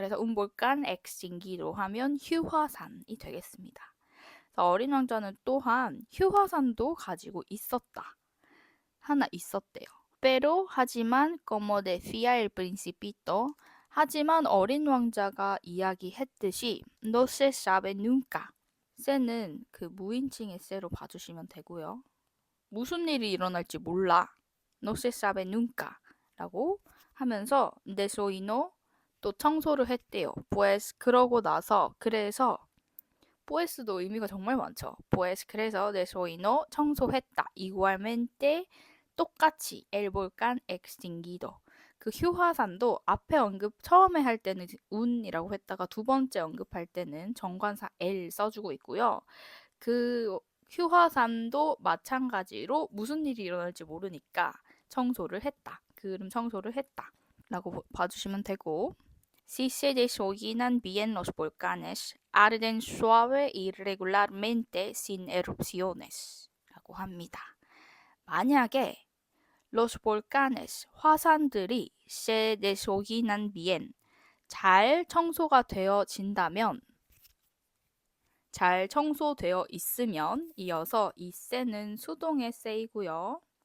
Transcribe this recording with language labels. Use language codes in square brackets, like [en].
[ko] 그래서 [es] un volcán extinguido [ko] 하면 휴화산이 되겠습니다. 어린 왕자는 또한 휴화산도 가지고 있었다. 하나 있었대요. [es] pero [ko] 하지만 [es] como decía el principito [ko] 하지만 어린 왕자가 이야기했듯이 [es] no se sabe nunca. [ko] se는 그 무인칭의 se로 봐주시면 되고요. 무슨 일이 일어날지 몰라. [es] No se sabe nunca [ko] 라고 하면서 de soino 또 청소를 했대요. pues 그러고 나서 그래서 pues도 의미가 정말 많죠. pues 그래서 de soino 청소했다. [es] igualmente [ko] 똑같이 [es] el volcán extinguido. [ko] 그 휴화산도 앞에 처음에 할 때는 운이라고 했다가 두 번째 언급할 때는 정관사 el 써주고 있고요. 그 휴화산도 마찬가지로 무슨 일이 일어날지 모르니까 청소를 했다. 그름 청소를 했다. 라고 봐주시면 되고 [es] Si se deshollinan bien los volcanes, arden suave y regularmente sin erupciones [ko] 라고 합니다. 만약에 [es] los volcanes, [ko] 화산들이 [es] se deshollinan bien, [ko] 잘 청소가 되어진다면 잘 청소되어 있으면 이어서 이 세는 수동의 세이고요.